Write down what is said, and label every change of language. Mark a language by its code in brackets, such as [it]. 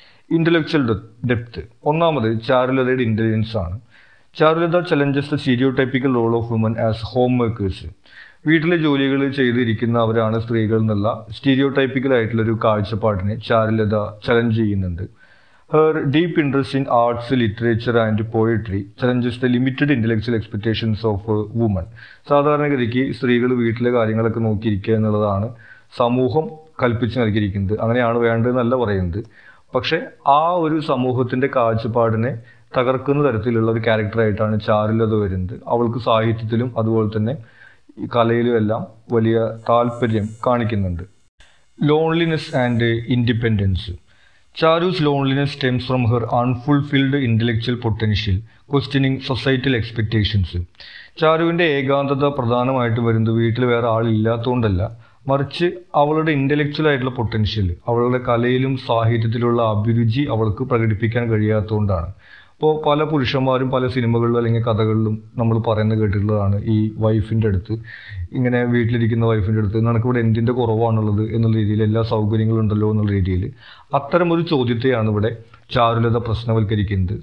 [en] Intellectual depth. [ml] ഒന്നാമത് ചാരുലതയുടെ intelligence ആണ്. [en] Charulata challenges the stereotypical role of women as home makers. [ml] വീട്ടിലെ ജോലികൾ ചെയ്തിരിക്കുന്നവരാണ് സ്ത്രീകൾ എന്നുള്ള സ്റ്റീരിയോടൈപ്പിക്കൽ ആയിട്ടുള്ളൊരു കാഴ്ചപ്പാടിനെ ചാരുലത ചലഞ്ച് ചെയ്യുന്നുണ്ട്. [en] Her deep interest in arts, literature and poetry challenges the limited intellectual expectations of women. [ml] സാധാരണഗതിക്ക് സ്ത്രീകൾ വീട്ടിലെ കാര്യങ്ങളൊക്കെ നോക്കിയിരിക്കുക എന്നുള്ളതാണ് സമൂഹം കൽപ്പിച്ച് നൽകിയിരിക്കുന്നത്. അങ്ങനെയാണ് വേണ്ടതെന്നല്ല പറയുന്നത്. പക്ഷെ ആ ഒരു സമൂഹത്തിന്റെ കാഴ്ചപ്പാടിനെ തകർക്കുന്ന തരത്തിലുള്ള ഒരു ക്യാരക്ടറായിട്ടാണ് ചാരുലത വരുന്നത്. അവൾക്ക് സാഹിത്യത്തിലും അതുപോലെ തന്നെ കലയിലും എല്ലാം വലിയ താല്പര്യം കാണിക്കുന്നുണ്ട്. [en] Loneliness and independence. Charu's loneliness stems from her unfulfilled intellectual potential, questioning societal expectations. [ml] ചാരുവിൻ്റെ ഏകാന്തത പ്രധാനമായിട്ട് വരുന്നത് വീട്ടിൽ വേറെ ആളില്ലാത്തതുകൊണ്ടല്ല, മറിച്ച് അവളുടെ ഇൻ്റലക്ച്വൽ ആയിട്ടുള്ള പൊട്ടൻഷ്യൽ, അവളുടെ കലയിലും സാഹിത്യത്തിലുള്ള അഭിരുചി അവൾക്ക് പ്രകടിപ്പിക്കാൻ കഴിയാത്തതുകൊണ്ടാണ്. ഇപ്പോൾ പല പുരുഷന്മാരും പല സിനിമകളിലും അല്ലെങ്കിൽ കഥകളിലും നമ്മൾ പറയുന്നത് കേട്ടിട്ടുള്ളതാണ്, ഈ വൈഫിൻ്റെ അടുത്ത് ഇങ്ങനെ വീട്ടിലിരിക്കുന്ന വൈഫിൻ്റെ അടുത്ത് നിനക്കിവിടെ എന്തിൻ്റെ കുറവാണുള്ളത് എന്നുള്ള രീതിയിൽ, എല്ലാ സൗകര്യങ്ങളും ഉണ്ടല്ലോ എന്നുള്ള രീതിയിൽ അത്തരമൊരു ചോദ്യത്തെയാണ് ഇവിടെ ചാരുലത പ്രശ്നവൽക്കരിക്കുന്നത്.